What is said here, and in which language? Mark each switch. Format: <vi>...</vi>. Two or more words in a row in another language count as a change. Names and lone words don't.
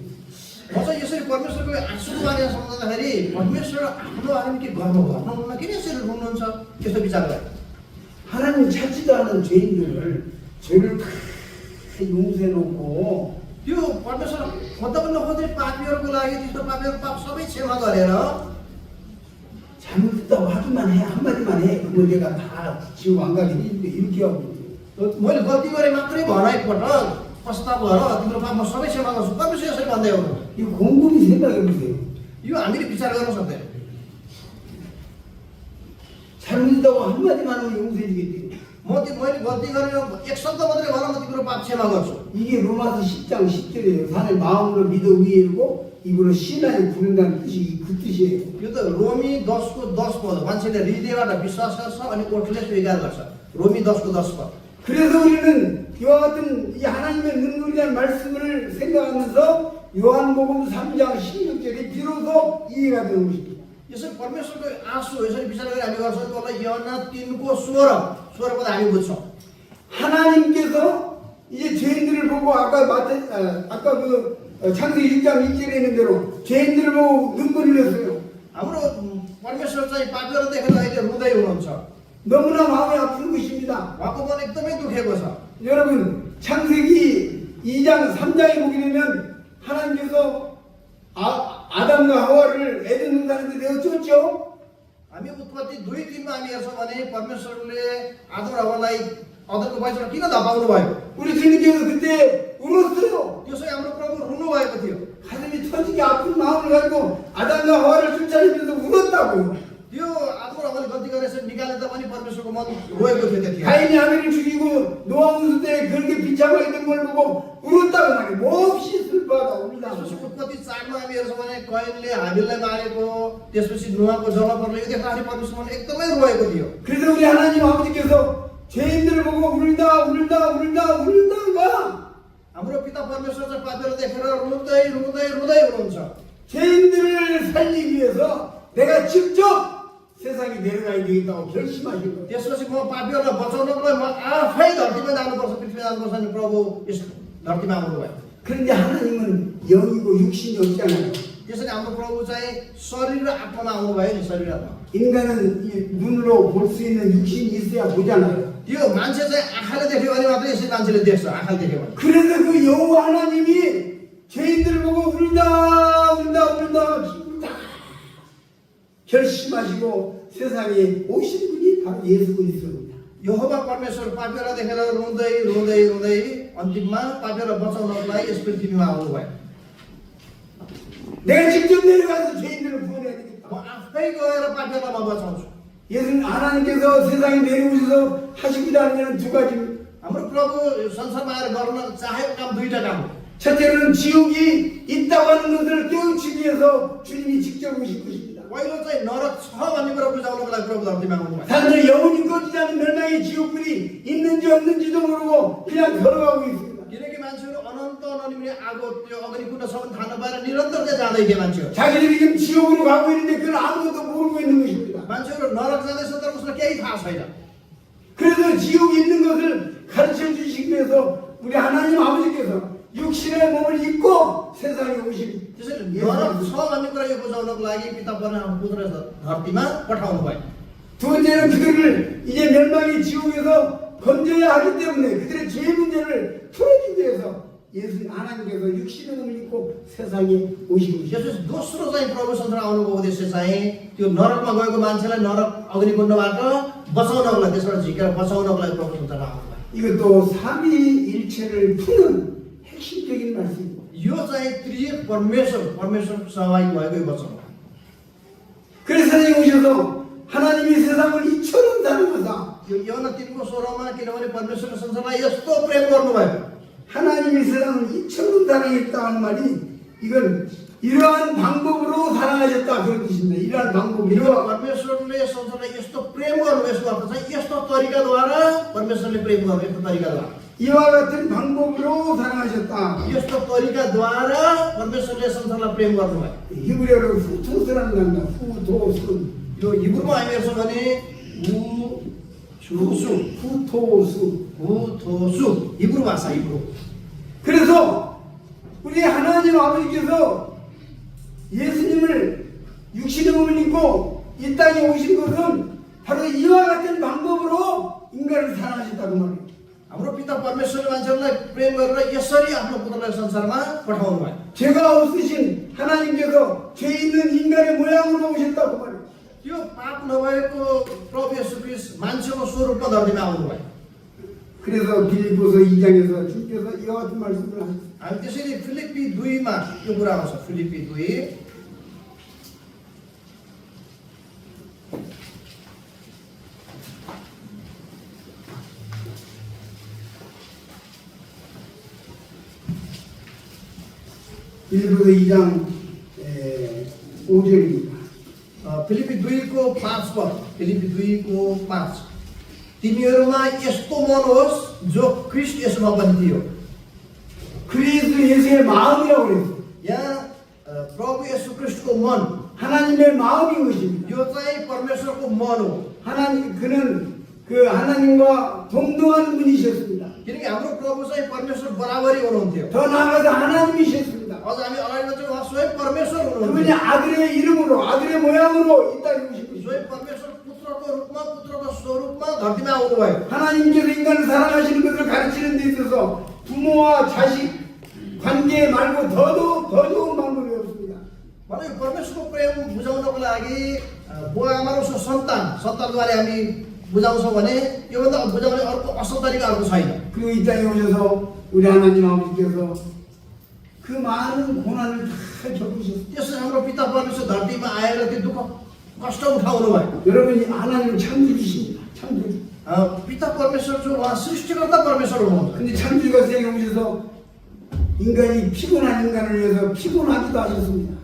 <ne>म चाहिँ यसरी परमेश्वरको आँसुको बारेमा सम्झँदाखेरि परमेश्वर आफ्नो बारेमा के गर्नुभयो आफ्नो किन यसरी रुनुहुन्छ त्यस्तो विचार गरेँ।</ne> <ko>하나님 찾지도 않은 죄인들을 죄를 다 용서해놓고</ko> <ne>त्यो परमेश्वर खोज्दा पनि नखोज्ने पापीहरूको लागि त्यस्तो पापीहरूको पाप सबै क्षमा गरेर</ne> <ko>잘못했다고 하기만 해 한마디만 해 그거 내가 다 지금 안 가게 되는데 이렇게 하고</ko> <ne>मैले गल्ती गरेँ मात्रै भन एकपटक पस्ताव गर तिम्रो पाप म सबै क्षमा गर्छु परमेश्वर यसरी भन्दै हो।</ne> <ko>이거 곰곰이 생각해보세요.</ko> <ne>यो हामीले विचार गर्न सक्दैन।</ne> <ko>잘못했다고 한마디만 하면 용서해주겠대요.</ko> <ne>मैले गल्ती गरेर एक शब्द मात्रै भन म तिम्रो पाप क्षमा गर्छु।</ne> <ko>이게 로마서 10장 10절이에요. 산을 마음으로 믿어 위에 이르고 입으로 신하여 부른다는 뜻이 그 뜻이에요.</ko> <ne>यो त रोमी 10को 10 पद मान्छेले हृदयबाट विश्वास गर्छ अनि ओठले स्वीकार गर्छ। रोमी 10को 10 पद।</ne> <ko>그래서 우리는 이와 같은 이 하나님의 눈물이라는 말씀을 생각하면서 요한복음 3장 16절이 비로소 이해가 되는 것입니다.</ko> <ne>यसरी परमेश्वरको आँसु यसरी विचार गरेर हामी गर्छौँ त्यसलाई यूहन्ना 3को 16 पद हामी बुझ्छौँ।</ne> <ko>하나님께서 이제 죄인들을 보고 아까 창세기 1장 1절에 있는 대로 죄인들을 보고 눈물을 흘렸어요.</ko> <ne>हाम्रो परमेश्वर चाहिँ पापीहरू देखेर अहिले रुँदै हुनुहुन्छ।</ne> <ko>너무나 마음이 아픈 것입니다.</ko> <ne>उहाँको मन एकदमै दुखेको छ।</ne> <ko>여러분 창세기 2장 3장에 보게 되면 하나님께서 아담과 하와를 에덴 동산에서 내어줬죠.</ko> <ne>हामी उत्पत्ति 2:3मा हामी हेर्छौँ भने परमेश्वरले आदम र हव्वालाई अदनको बाइसबाट किन धपाउनु भयो?</ne> <ko>우리 주님께서 그때 울었어요.</ko> <ne>त्यसै हाम्रो प्रभु रुनु भएको थियो।</ne> <ko>가슴이 터지게 아픈 마음을 가지고 아담과 하와를 쫓아내면서 울었다고요.</ko> <ne>त्यो आदम र हव्वाले गल्ती गरेर निकाल्दा पनि परमेश्वरको मन रोएको थियो त्यतिखेर।</ne> <ko>가인이 아벨을 죽이고 노아 운수 때 그렇게 비참하게 된 걸 보고 울었다고 말이에요. 몹시 슬퍼하다 울다.</ko> <ne>त्यसपछि उत्पत्ति 4मा हामी हेर्छौँ भने कयनले हाबिललाई मारेको, त्यसपछि नुहाको जल पर्ने यो देख्दाखेरि परमेश्वरले एकदमै रोएको थियो।</ne> <ko>그래서 우리 하나님 아버지께서 죄인들을 보고 울다가</ko> <ne>हाम्रो पिता परमेश्वर चाहिँ पापीहरू देखेर रुँदै रुँदै रुँदै हुनुहुन्छ।</ne> <ko>죄인들을 살리기 위해서 내가 직접 세상에 내려가야 되겠다고 결심하신 거예요.</ko> <ne>त्यसपछि म पापीहरूलाई बचाउनको लागि म आफै धरतीमा जानुपर्छ, पृथ्वीमा जानुपर्छ नि प्रभु यस धरतीमा आउनुभयो।</ne> <ko>그런데 하나님은 영이고 육신이 없잖아요.</ko> <ne>त्यसैले हाम्रो प्रभु चाहिँ शरीर र आत्मामा आउनुभयो नि, शरीर आत्मा।</ne> <ko>인간은 이 눈으로 볼 수 있는 육신이 있어야 보잖아요.</ko> <ne>त्यो मान्छे चाहिँ आँखाले देख्यो भने मात्रै यसरी मान्छेले देख्छ, आँखाले देख्यो भने।</ne> <ko>그래서 그 여호와 하나님이 죄인들을 보고 울다 결심하시고 세상에 오신 분이 바로 예수 그리스도입니다.</ko> <ne>यहोवा परमेश्वर पापीहरूलाई देखेर रुँदै रुँदै रुँदै अन्तिममा पापीहरूलाई बचाउनको लागि यस पृथ्वीमा आउनुभयो।</ne> <ko>내가 직접 내려가서 죄인들을 구원해야 되겠다.</ko> <ne>म आफै गएर पापीहरूलाई म बचाउँछु।</ne> <ko>예수 하나님께서 세상에 내려오셔서 하시고자 하는 두 가지입니다.</ko> <ne>हाम्रो प्रभु संसारमा आएर गर्न चाहेको काम दुईटा काम हो।</ne> <ko>첫째는 지옥이 있다고 하는 것을 깨우치기 위해서 주님이 직접 오신 것입니다.</ko> <ne>पहिलो चाहिँ नरक छ भन्ने कुरा बुझाउनको लागि प्रभु धरतीमा आउनुभयो।</ne> <ko>사람들이 영원히 꺼지지 않는 멸망의 지옥불이 있는지 없는지도 모르고 그냥 걸어가고 있습니다.</ko> <ne>किनकि मान्छेहरू अनन्त ननिम्ने आगो त्यो अग्निकुण्ड सम्म थाहा नपाएर निरन्तर चाहिँ जाँदै थिए मान्छेहरू।</ne> <ko>자기들이 지금 지옥으로 가고 있는데 그걸 아무것도 모르고 있는 것입니다.</ko> <ne>मान्छेहरू नरक जाँदैछ तर उसलाई केही थाहा छैन।</ne> <ko>그래서 지옥이 있는 것을 가르쳐 주시기 위해서 우리 하나님 아버지께서 육신의 몸을 입고 세상에 오신</ko> <ne>त्यसैले नरक छ भन्ने कुरा यो बुझाउनको लागि पिता परमेश्वर धरतीमा पठाउनु भयो।</ne> <ko>두 번째는 그들을 이제 멸망의 지옥에서 건져야 하기 때문에 그들의 죄 문제를 풀어주기 위해서 예수 하나님께서 육신의 몸을 입고 세상에 오신 것이죠.</ko> <ne>यसपछि दोस्रो चाहिँ प्रभु संसार आउनुको उद्देश्य चाहिँ त्यो नरकमा गएको मान्छेलाई नरक अग्निकुण्डबाट बचाउनको लागि, त्यसबाट झिकेर बचाउनको लागि प्रभु संसारमा आउनुभयो।</ne> <ko>이것도 삼위일체를 푸는 핵심적인 말씀입니다.</ko> <ne>यो चाहिँ त्रिएक परमेश्वर सहभागी भएको यो वचन हो।</ne> <ko>그래서 세상에 오셔서 하나님이 세상을 이처럼 사랑하사</ko> <ne>यो योहन्ना 3को 16मा किनभने परमेश्वरले संसारलाई यस्तो प्रेम गर्नुभयो।</ne> <ko>하나님이 세상을 이처럼 사랑했다 하는 말이 이건 이러한 방법으로 사랑하셨다 그런 뜻입니다. 이러한 방법으로</ko> <ne>परमेश्वरले संसारलाई यस्तो प्रेम गर्नु, यसको अर्थ चाहिँ यस्तो तरिकाद्वारा परमेश्वरले प्रेम गर्नु, यस्तो तरिकाद्वारा।</ne> <ko>이와 같은 방법으로 사랑하셨다.</ko> <ne>यस्तो तरिकाद्वारा परमेश्वरले संसारलाई प्रेम गर्नुभयो।</ne> <ko>히브리어로 후토스라는 단어, 후토스.</ko> <ne>यो हिब्रूमा हामी हेर्छौँ भने हुथोसु हिब्रू भाषा हिब्रू।</ne> <ko>그래서 우리 하나님 아버지께서 예수님을 육신의 몸을 입고 이 땅에 오신 것은 바로 이와 같은 방법으로 인간을 사랑하셨다고 말해요.</ko> <ne>हाम्रो पिता परमेश्वरले मान्छेहरूलाई प्रेम गरेर यसरी आफ्नो पुत्रलाई संसारमा पठाउनु भयो।</ne> <ko>죄가 없으신 하나님께서 죄 있는 인간의 모양으로 오셨다고 말해요.</ko> <ne>त्यो पाप नभएको प्रभु येशू ख्रीष्ट मान्छेको स्वरूपमा धरतीमा आउनुभयो।</ne> <ko>그래서 빌립보서 2장에서 주께서 이와 같은 말씀을 하셨어요.</ko> <ne>हामी त्यसरी फिलिप्पी 2मा यो कुरा आउँछ। फिलिप्पी 2</ne> <ko>빌립보서 2장 5절입니다.</ko> <ne>फिलिप्पी 2को 5 पद, फिलिप्पी 2को 5 तिमीहरूमा यस्तो मन होस् जो ख्रीष्ट येशूमा पनि थियो।</ne> <ko>그리스도 예수의 마음이라고 그랬어요.</ko> <ne>यहाँ प्रभु येशू ख्रीष्टको मन,</ne> <ko>하나님의 마음인 것입니다.</ko> <ne>यो चाहिँ परमेश्वरको मन हो।</ne> <ko>그는 그 하나님과 동등한 분이셨습니다.</ko> <ne>किनकि हाम्रो प्रभु चाहिँ परमेश्वर बराबरी हुनुहुन्थ्यो।</ne> <ko>더 나아가서 하나님이셨습니다.</ko> <ne>अझ हामी अगाडि चाहिँ उहाँ स्वयं परमेश्वर</ne> <ko>그분이</ko> <ne>हुनुहुन्थ्यो।</ne> <ko>아들의 이름으로 아들의 모양으로 이 땅에 오신 것이죠.</ko> <ne>स्वयं परमेश्वर पुत्रको रूपमा, पुत्रको स्वरूपमा धरतीमा आउनुभयो।</ne> <ko>하나님께서 인간을 사랑하시는 것을 가르치는 데 있어서 부모와 자식 관계 말고 더 좋은 방법이 없습니다.</ko> <ne>भने यो परमेश्वरको प्रेम बुझाउनको लागि बुवा आमाको सन्तानद्वारा हामी बुझाउँछौँ भने योभन्दा बुझाउने अर्को असल तरिका अर्को छैन।</ne> <ko>그리고 이 땅에 오셔서 우리 하나님 아버지께서 그 많은 고난을 다 겪으셨어요.</ko> <ne>त्यसो हाम्रो पिता परमेश्वर धरतीमा आएर त्यो दुःख कष्ट उठाउनु भयो।</ne> <ko>여러분이 하나님은 창조주십니다. 창조주.</ko> <ne>पिता परमेश्वर जो उहाँ सृष्टिकर्ता परमेश्वर हुनुहुन्छ।</ne> <ko>근데 창조주가 세상에 오셔서 인간이 피곤한 인간을 위해서 피곤하기도 하셨습니다.</ko>